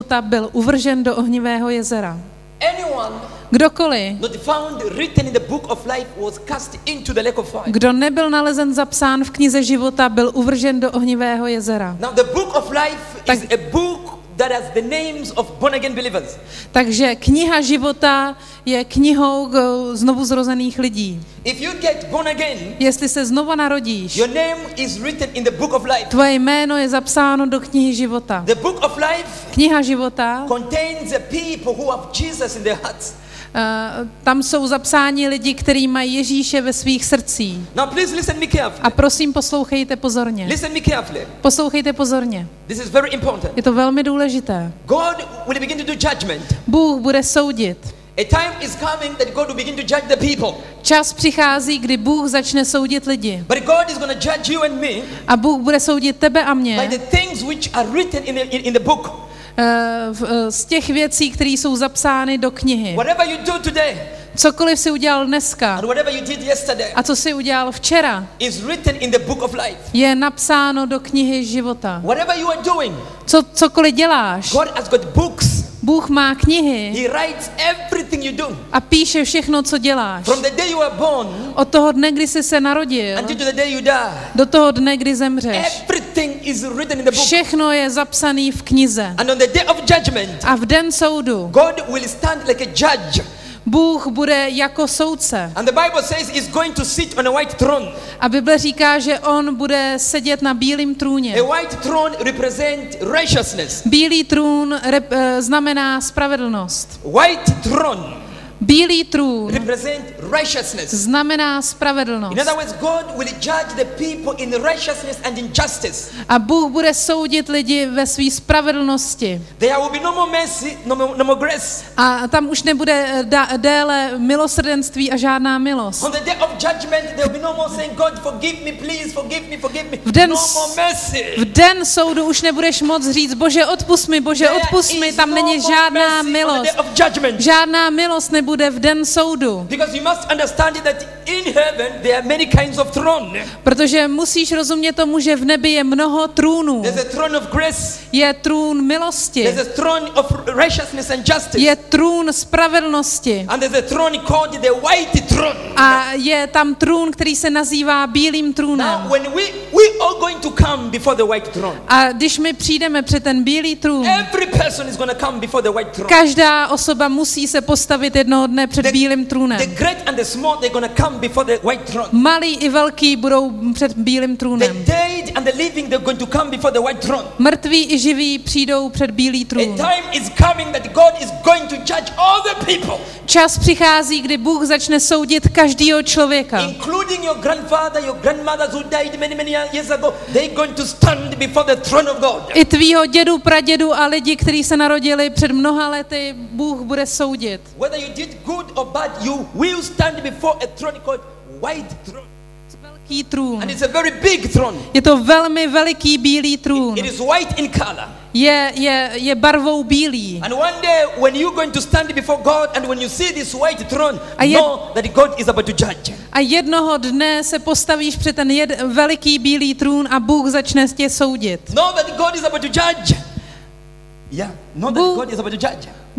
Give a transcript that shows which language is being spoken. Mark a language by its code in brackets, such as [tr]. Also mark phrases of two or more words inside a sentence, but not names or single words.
[cs] života byl uvržen do ohnivého jezera. [en] Anyone [cs] Kdokoliv, [en] not found written in the book of life was cast into the lake of fire. [cs] kdo nebyl nalezen zapsán v knize života, byl uvržen do ohnivého jezera. [en] Now the book of life is a book that has the names of born again believers. [cs] Takže kniha života je knihou znovuzrozených lidí. [en] If you get born again, [cs] Jestli se znova narodíš, [en] your name is written in the book of life. [cs] tvoje jméno je zapsáno do knihy života. [en] The book of life [cs] Kniha života, [en] contains the people who have Jesus in their hearts. [cs] tam jsou zapsáni lidi, kteří mají Ježíše ve svých srdcích. [en] Now please listen me carefully. [cs] A prosím, poslouchejte pozorně. [en] Listen me carefully. [cs] Poslouchejte pozorně. [en] This is very important. [cs] Je to velmi důležité. [en] God will begin to do judgment. [cs] Bůh bude soudit. [en] A time is coming that God will begin to judge the people. [cs] Čas přichází, kdy Bůh začne soudit lidi. [en] But God is going to judge you and me [cs] A Bůh bude soudit tebe a [en] by [cs] mě [en] the things which are written in the book. [cs] z těch věcí, které jsou zapsány do knihy. [en] Whatever you do today [cs] Cokoliv si udělal dneska [en] and whatever you did yesterday [cs] a co si udělal včera, [en] is written in the book of life. [cs] je napsáno do knihy života. [en] Whatever you are doing, [cs] Cokoliv děláš, [en] God has got books. [cs] Bůh má knihy [en] He writes everything you do. [cs] a píše všechno, co děláš. [en] From the day you are born [cs] Od toho dne, kdy jsi se narodil, [en] until the day you die. [cs] do toho dne, kdy zemřeš. [en] Everything is written in the book. [cs] Všechno je zapsané v knize. [en] And on the day of judgment, [cs] A v den soudu [en] God will stand like a judge. [cs] Bůh bude jako soudce. [en] And the Bible says he's going to sit on a white throne. [cs] A Bible říká, že on bude sedět na bílém trůně. [en] A white throne represents righteousness. [cs] Bílý trůn znamená spravedlnost. [en] White throne [cs] Bílý trůn [en] represent righteousness. [cs] znamená [en] In [cs] spravedlnost. [en] other words, God will judge the people in righteousness and in justice. [cs] A Bůh bude soudit lidi ve své spravedlnosti. [en] There will be no more mercy, no more grace. [cs] A tam už nebude déle milosrdenství a žádná milost. [en] On the day of judgment, there will be no more saying, God, forgive me, please, forgive me, forgive me. [cs] V den, [en] No more mercy. [cs] v den soudu už nebudeš moc říct, Bože, odpusť mi, Bože, odpusť mi, tam není žádná milost. Žádná milost nebude v den soudu. [en] Because you must understand that in heaven there are many kinds of throne. [cs] Protože musíš rozumět tomu, že v nebi je mnoho trůnů. [en] There's a throne of grace. [cs] Je trůn milosti. [en] There's a throne of righteousness and justice. [cs] Je trůn spravedlnosti. [en] And there's a throne called the white throne. [cs] A je tam trůn, který se nazývá bílým trůnem. [en] Now when we are going to come before the white throne. [cs] A když my přijdeme před ten bílý trůn, [en] Every person is going to come before the white throne. [cs] každá osoba musí se postavit jednoho dne před bílým trůnem. [en] The great and the small, they're going to come before the white throne. [cs] Malí i velký budou před bílým [en] The [cs] trůnem. [en] dead and the living, they're going to come before the white throne. [cs] Mrtví i živí přijdou před bílý [en] A [cs] trůn. [en] time is coming that God is going to judge all the people, [cs] Čas přichází, kdy Bůh začne soudit každého člověka. [en] including your grandfather, your grandmothers who died many years ago. They're going to stand before the throne of God. [cs] I tvýho dědu, pradědu a lidi, kteří se narodili před mnoha lety, Bůh bude soudit. [en] Whether you did good or bad, you will stand before a throne called white throne. [cs] Velký trůn. [en] And it's a very big throne. [cs] Je to velmi veliký bílý trůn. [en] It is white in color. [cs] Je barvou bílý. [en] And one day when you're going to stand before God and when you see this white throne, [cs] A [en] know that God is about to judge. [cs] A jednoho dne se postavíš před ten veliký bílý trůn a Bůh začne tě soudit. [en] Know that God is about to judge. Yeah, know that God is about to judge.